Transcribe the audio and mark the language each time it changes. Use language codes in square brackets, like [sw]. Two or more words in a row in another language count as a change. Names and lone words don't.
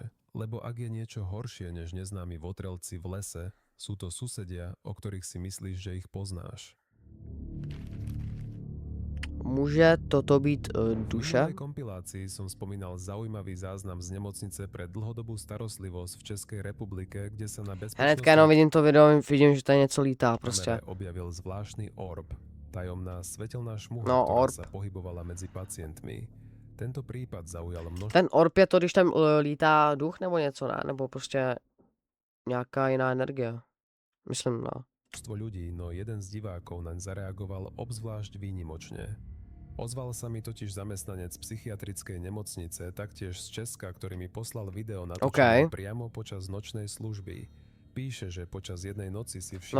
[sk] Lebo ak je niečo horšie než neznámi votrelci v lese, sú to susedia, o ktorých si myslíš, že ich poznáš. [cs] Může toto být [sk] V [cs] duše? [sk] minulej kompilácii som spomínal zaujímavý záznam z nemocnice pre dlhodobú starostlivosť v Českej republike, kde sa na [cs] Hnedka jenom vidím to video, vidím, že tady něco lítá prostě. [sk] kamere objavil zvláštny orb, tajomná svetelná šmuha, [cs] No, [sk] ktorá [cs] orb. [sk] sa pohybovala medzi pacientmi. Tento prípad zaujal množstvo [cs] Ten orb je to, když tam lítá duch nebo něco, ne? Nebo prostě nějaká jiná energie. Myslím, no. [sk] ľudí, no jeden z divákov naň zareagoval obzvlášť výnimočne. Ozval sa mi totiž zamestnanec psychiatrickej nemocnice, taktiež z Česka, ktorý mi poslal video natočené [cs] OK. [sk] priamo počas nočnej služby. Píše, že počas jednej noci si [cs] No [sk] všimol